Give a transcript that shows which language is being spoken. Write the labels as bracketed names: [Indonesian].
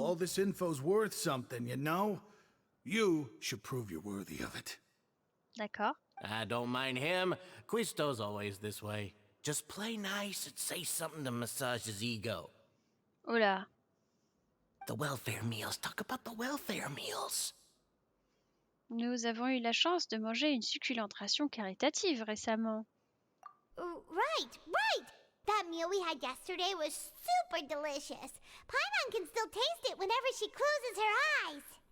[English] All this info's worth something, you know? You should prove you're worthy of it. [French] D'accord. [English] I don't mind him. Quisto's always this way. Just play nice and say something to massage his ego. [French] Oh là. [English] The welfare meals. Talk about the welfare meals. [French] Nous avons eu la chance de manger une succulente ration caritative récemment. [English] Right! That meal we had yesterday was super delicious. Paimon can still taste it whenever she closes her eyes.